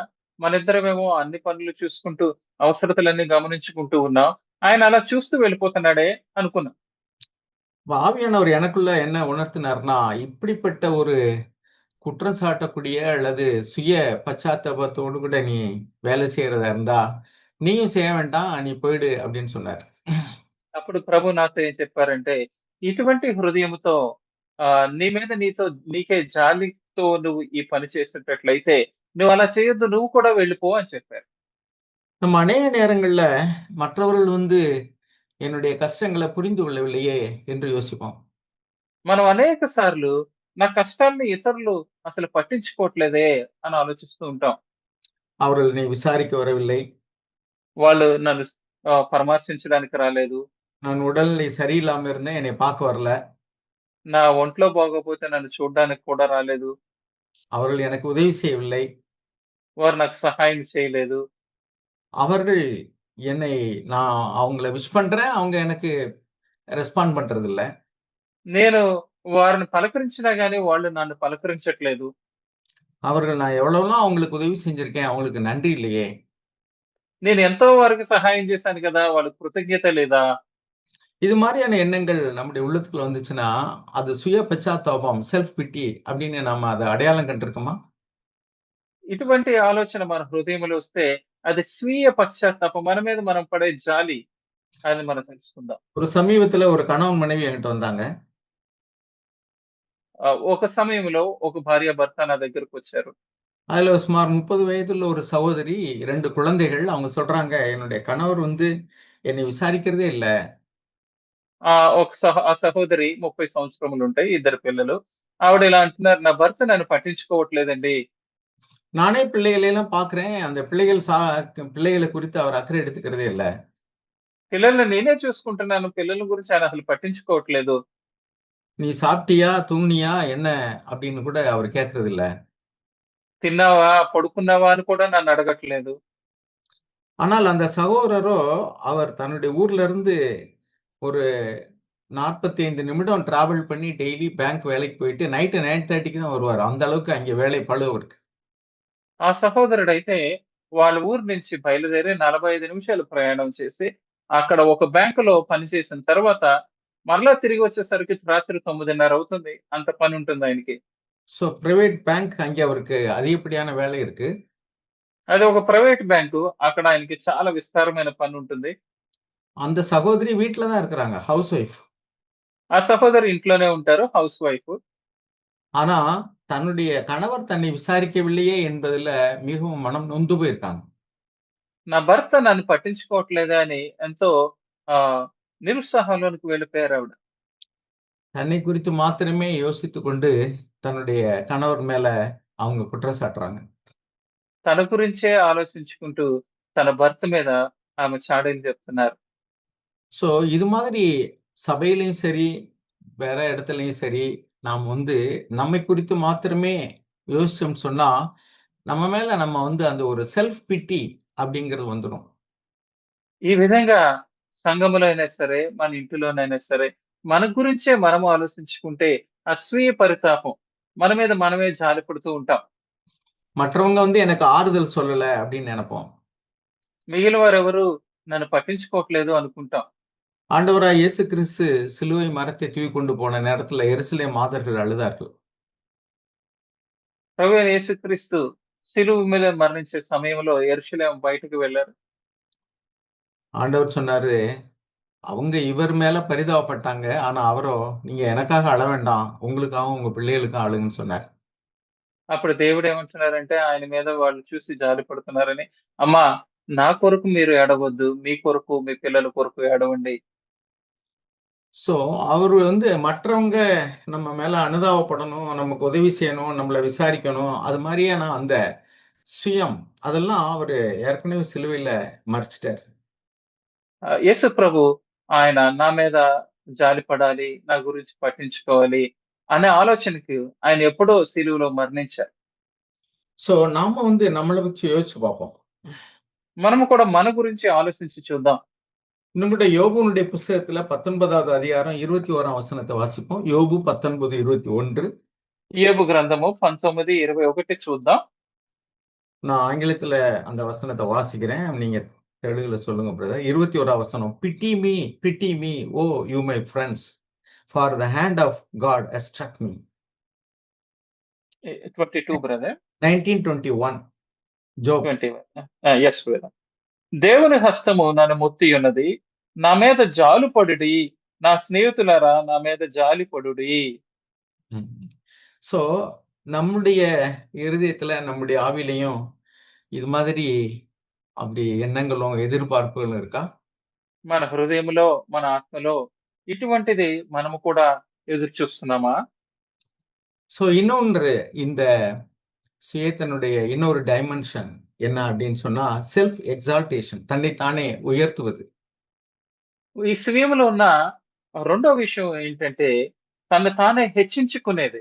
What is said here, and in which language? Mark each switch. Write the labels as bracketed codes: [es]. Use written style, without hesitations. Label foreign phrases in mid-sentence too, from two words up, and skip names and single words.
[te] మనిద్దరమేమో అన్ని పనులు చూసుకుంటూ, అవసరతలన్నీ గమనించుకుంటూ ఉన్నాం. ఆయన అలా చూస్తూ వెళ్ళిపోతున్నాడే అనుకున్నాం. [ta] ஆவியானவர் எனக்குள்ள என்ன உணர்த்தினார்ன்னா, இப்படிப்பட்ட ஒரு குற்றம் சாட்டக்கூடிய அல்லது சுய பச்சாத்தாபத்தோடு கூட நீ வேலை செய்றதா இருந்தா, நீயும் செய்ய வேண்டாம். நீ போயிடு அப்படின்னு சொன்னார். [te] అప్పుడు ప్రభు నాతో ఏం చెప్పారంటే, "ఇటువంటి హృదయముతో నీ మీద నీకే జాలితో నువ్వు ఈ పని చేసేటట్లయితే, నువ్వలా చేయొద్దు. నువ్వు కూడా వెళ్ళిపో" అని చెప్పారు. [ta] நம்ம அநேக நேரங்கள்ல மற்றவர்கள் வந்து என்னுடைய கஷ்டங்கள புரிந்து கொள்ளவில்லையே என்று யோசிப்போம். [te] మనం అనేక సార్లు నా కష్టాల్ని ఇతరులు అసలు పట్టించుకోవట్లేదే అని ఆలోచిస్తూ ఉంటాం. [ta] அவர்கள் என்னை விசாரிக்க வரவில்லை. [te] వాళ్ళు నన్ను పరామర్శించడానికి రాలేదు. [ta] நான் உடல்நிலை சரியில்லாம இருந்தேன். என்னைய பார்க்க வரல. [te] నా ఒంట్లో బాగోపోతే నన్ను చూడ్డానికి కూడా రాలేదు. [ta] அவர்கள் எனக்கு உதவி செய்யவில்லை. [te] వారు నాకు సహాయం చేయలేదు. [ta] அவர்கள் என்னை நான் அவங்கள விஷ் பண்றேன். அவங்க எனக்கு ரெஸ்பாண்ட் பண்றதில்ல. [te] నేను వారిని పలకరించినా గాని వాళ్ళు నన్ను పలకరించట్లేదు. [ta] அவர்கள் நான் எவ்வளவெல்லாம் அவங்களுக்கு உதவி செஞ்சிருக்கேன். அவங்களுக்கு நன்றி இல்லையே! [te] నేను ఎంతో వారికి సహాయం చేశాను కదా! వాళ్ళకి కృతజ్ఞత లేదా? [ta] இது மாரியான எண்ணங்கள் நம்முடைய உள்ளத்துக்குள்ள வந்துச்சுன்னா, அது சுய பச்சாத்தாபம், [en] self pity [ta] அப்படின்னு நாம அத அடையாளம் கண்டிருக்கோமா? [te] ఇటువంటి ఆలోచన మన హృదయంలో వస్తే అది స్వీయ పశ్చాత్తాపం. మన మీద మనం పడే జాలి అని మనం తెలుసుకుందాం. [ta] ஒரு சமீபத்தில ஒரு கணவன், மனைவி என்கிட்ட வந்தாங்க. [te] ఒక సమయంలో ఒక భార్యాభర్త నా దగ్గరకొచ్చారు. [ta] அதுல சுமார் 30 வயதுள்ள ஒரு சகோதரி, 2 குழந்தைகள். அவங்க சொல்றாங்க, "என்னுடைய கணவர் வந்து என்னை விசாரிக்கிறதே இல்ல. [te] ఆ సహోదరి 30 సంవత్సరములుంటాయి. ఇద్దరు పిల్లలు. ఆవిడ ఇలా అంటున్నారు, "నా భర్త నన్ను పట్టించుకోవట్లేదండి. [ta] நானே பிள்ளைகளை எல்லாம் பார்க்கிறேன். அந்த பிள்ளைகள குறித்து அவர் அக்கறை எடுத்துக்கிறதே இல்ல. [te] పిల్లల్ని నేనే చూసుకుంటున్నాను. పిల్లల గురించి ఆయన అసలు పట్టించుకోవట్లేదు. [ta] நீ சாப்பிட்டியா? தூங்குனியா? என்ன?" அப்படின்னு கூட அவர் கேட்கிறதில்ல. [te] తిన్నావా? పడుకున్నావా? అని కూడా నన్ను అడగట్లేదు." [ta] ஆனால் அந்த சகோதரரோ, அவர் தன்னுடைய ஊர்ல இருந்து ஒரு 45 நிமிடம் டிராவல் பண்ணி [en] daily bank [ta] வேலைக்கு போயிட்டு நைட் 9:30க்கு தான் வருவாரு. அந்த அளவுக்கு அங்கே வேலை பளு அவருக்கு. [te] ఆ సహోదరుడైతే వాళ్ళ ఊరు నుంచి బయలుదేరి 45 నిమిషాలు ప్రయాణం చేసి, అక్కడ ఒక బ్యాంకులో పనిచేసిన తర్వాత, మరలా తిరిగి వచ్చేసరికి రాత్రి 9:30 అవుతుంది. అంత పనుంటుంది ఆయనకి. [en] so private bank [ta] அங்கே அவருக்கு அதிகப்படியான வேலை இருக்கு. [te] అది ఒక ప్రైవేట్ బ్యాంకు. అక్కడ ఆయనకి చాలా విస్తారమైన పనుంటుంది. [ta] அந்த சகோதரி வீட்ல தான் இருக்கிறாங்க. [en] house wife. [te] ఆ సహోదరి ఇంట్లోనే ఉంటారు. [en] house wife. [ta] ஆனா, தன்னுடைய கணவர் தன்னை விசாரிக்கவில்லையே என்பதுல மிகவும் மனம் நொந்து போயிருக்காங்க. [te] నా భర్త నన్ను పట్టించుకోవట్లేదే అని ఎంతో ఆహ్, నిరుత్సాహంలోనికి వెళ్ళిపోయారావిడ. [ta] தன்னை குறித்து மாத்திரமே யோசித்துக் கொண்டு தன்னுடைய கணவர் மேல அவங்க குற்றம் சாட்டுறாங்க. [te] తన గురించే ఆలోచించుకుంటూ తన భర్త మీద ఆమె చాడీలు చెప్తున్నారు. [ta] ஸோ இது மாதிரி சபையிலயும் சரி, வேற இடத்துலயும் சரி, நாம் வந்து நம்மை குறித்து மாத்திரமே யோசிச்சோம்னு சொன்னா, நம்ம மேல நம்ம வந்து அந்த ஒரு [en] self pity [ta] அப்படிங்கிறது வந்துரும். [te] ఈ విధంగా సంఘములో అయినా సరే, మన ఇంటిలోనైనా సరే, మన గురించే మనం ఆలోచించుకుంటే అసూయ పరితాపం. మన మీద మనమే జాలిపడుతూ ఉంటాం. [ta] மற்றவங்க வந்து எனக்கு ஆறுதல் சொல்லல அப்படின்னு நெனைப்போம். [te] మిగిలిన వారెవరు నన్ను పట్టించుకోవట్లేదు అనుకుంటాం. [ta] ஆண்டவராய் இயேசு கிறிஸ்து சிலுவை மரத்தை தூக்கிக் கொண்டு போன நேரத்துல எருசலேம் மாதர்கள் அழுதார்கள். [te] ప్రభువైన యేసుక్రీస్తు శిలువ మీద మరణించే సమయంలో యెరూషలేం బయటకు వెళ్లారు. [ta] ஆண்டவர் சொன்னாரு, அவங்க இவர் மேல பரிதாபப்பட்டாங்க. ஆனா அவரோ, நீங்க எனக்காக அழ வேண்டாம். உங்களுக்காகவும், உங்க பிள்ளைகளுக்கும் அழுங்கன்னு சொன்னார். [te] అప్పుడు దేవుడేమంటున్నారంటే ఆయన మీద వాళ్ళు చూసి జాలిపడుతున్నారని, అమ్మా నా కొరకు మీరు ఏడవద్దు. మీ కొరకు, మీ పిల్లల కొరకు ఏడవండి. [ta] ஸோ அவரு வந்து மற்றவங்க நம்ம மேல அனுதாபப்படணும், நமக்கு உதவி செய்யணும், நம்மள விசாரிக்கணும். அது மாரியான அந்த சுயம், அதெல்லாம் அவரு ஏற்கனவே சிலுவையில மறிச்சுட்டாரு. [te] యేసు ప్రభు ఆయన నా మీద జాలిపడాలి, నా గురించి పట్టించుకోవాలి అనే ఆలోచనకి ఆయన ఎప్పుడో శిలువలో మరణించారు. [ta] ஸோ நாம வந்து நம்மள வச்சு யோசிச்சு பார்ப்போம். [te] మనము కూడా మన గురించి ఆలోచించి చూద్దాం. [ta] நம்முடைய யோபுனுடைய புஸ்தகத்துல 19வது அதிகாரம் 21ஆம் வசனத்தை வாசிப்போம். யோபு 19:21. [te] యోబు గ్రంథము 19:21 చూద్దాం. [ta] நான் ஆங்கிலத்துல அந்த வசனத்தை வாசிக்கிறேன். நீங்க தெலுங்குல சொல்லுங்க பிரதர். 21ஆம் வசனம். [en] Pity me, oh you my friends, for the hand of God has struck me. [te] 22 బ్రదర్. 1921. జోబ్. 21. [en] yes brother. [te] దేవుని హస్తము నన్ను ముత్తియున్నది. నా మీద జాలుపడుడి. నా స్నేహితులారా నా మీద జాలిపడుడి. ம். [ta] ஸோ நம்முடைய இருதயத்துல, நம்முடைய ஆவியிலையும் இது மாதிரி அப்படி எண்ணங்களும், எதிர்பார்ப்புகளும் இருக்கா? [te] మన హృదయంలో, మన ఆత్మలో ఇటువంటిది మనము కూడా ఎదురు చూస్తున్నామా? [ta] ஸோ இன்னொன்று, இந்த சுயத்தினுடைய இன்னொரு டைமென்ஷன் என்ன அப்படின்னு சொன்னா, [en] self exaltation, [ta] தன்னைத்தானே உயர்த்துவது. [te] ఈ స్వీయంలో ఉన్న రెండో విషయం ఏంటంటే తను తానే హెచ్చించుకునేది.